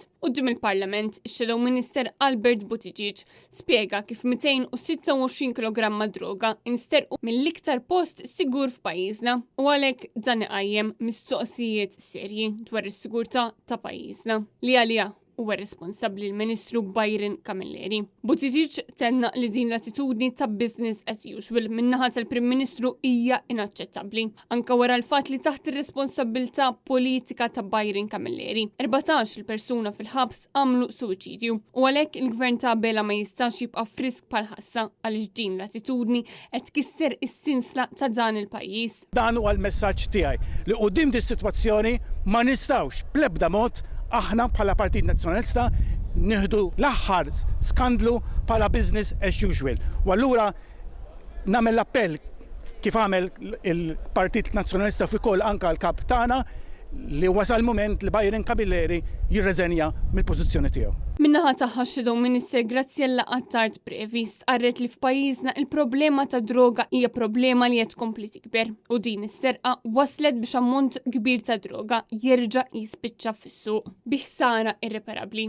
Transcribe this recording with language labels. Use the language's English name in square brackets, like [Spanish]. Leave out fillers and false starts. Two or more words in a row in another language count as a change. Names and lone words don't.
[Maltese] Quddiem il-Parlament, ix- [English] Shadow Minister [Maltese] Albert Buttigieg spjega kif 226 kg droga insterqu mill-iktar post sigur f'pajjiżna u għalhekk dan iqajjem mistoqsijiet serji dwar is-sigurtà ta' pajjiżna li għaliha huwa responsabbli l-Ministru Byron Camilleri. Buttigieg tenna li din l-attitudni ta' [English] business as usual [Maltese] min-naħa tal-Prim Ministru hija inaċċettabbli. Anke wara l-fatt li taħt ir-responsabilità politika ta' Byron Camilleri, 14 il-persuna fil-ħabs għamlu suwiċidju u għalhekk il-Gvern ta' Bela ma jistax jibqa' frisk bħal-ħassa għaliex din l-attitudni qed tkisser is-sinsla ta' dan il-pajjiż. Dan huwa l-messaġġ tiegħi li quddiem dis-sitwazzjoni ma nistgħux bl-ebda mod aħna bħala Partit Nazzjonalista nieħdu l-aħħar skandlu bħala [English] business as usual. [Maltese] U allura nagħmel l-appell kif għamel il-Partit Nazzjonalista fi kol anka l-kap tagħna li wasal moment li Byron Camilleri jirreżenja mill-pożizzjoni tiegħu. Min-naħa tagħha [English] Shadow Minister [Maltese] Graziella Attard Previ stqarret li f'pajjiżna il-problema ta' droga hija problema li qed tkompli tikber u din is-serqa waslet biex ammont kbir ta' droga jerġa' jispiċċa fis-suq biħsara irreparabbli.